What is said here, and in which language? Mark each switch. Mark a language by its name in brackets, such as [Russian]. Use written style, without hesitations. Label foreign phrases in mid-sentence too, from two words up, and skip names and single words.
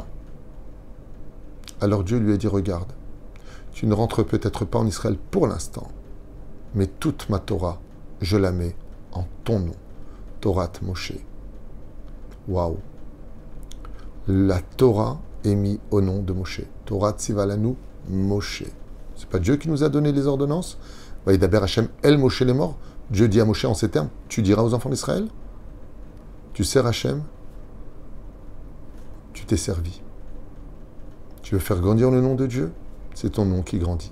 [French] Alors Dieu lui a dit, regarde, tu ne rentres peut-être pas en Israël pour l'instant, mais toute ma Torah, je la mets en ton nom, [Hebrew] תורת משה. [French] Waouh! La Torah est mise au nom de Moshe. [Hebrew] תורה ציווה לנו משה. [French] C'est pas Dieu qui nous a donné les ordonnances? [Hebrew] וידבר השם אל משה [French] les morts. Dieu dit à Moshe en ces termes, tu diras aux enfants d'Israël, tu sers Hashem, tu t'es servi. Tu veux faire grandir le nom de Dieu? C'est ton nom qui grandit.